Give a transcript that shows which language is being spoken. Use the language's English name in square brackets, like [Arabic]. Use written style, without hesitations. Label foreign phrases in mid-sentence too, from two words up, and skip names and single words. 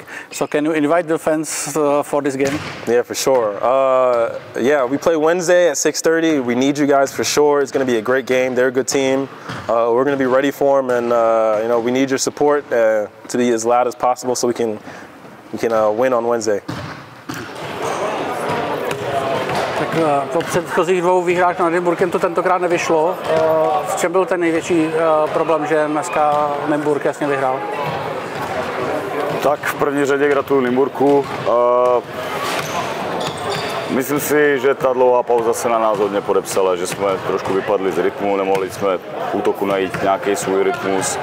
[English] So can you invite the fans for this game? Yeah, for sure. Yeah, we play Wednesday at 6:30. We need you guys for sure. It's going to be a great game. They're a good team. We're going to be ready for them, and you know, we need your support to be as loud as possible so we can win on Wednesday. [Czech] Tak po předchozích 2 výhrách nad Nymburkem to tentokrát nevyšlo. V čem byl ten největší problém, že dneska Nymburk jasně vyhrál? Tak v první řadě gratuluju Nymburku. Myslím si, že ta dlouhá pauza se na nás hodně podepsala, že jsme trošku vypadli z rytmu, nemohli jsme v útoku najít nějaký svůj rytmus.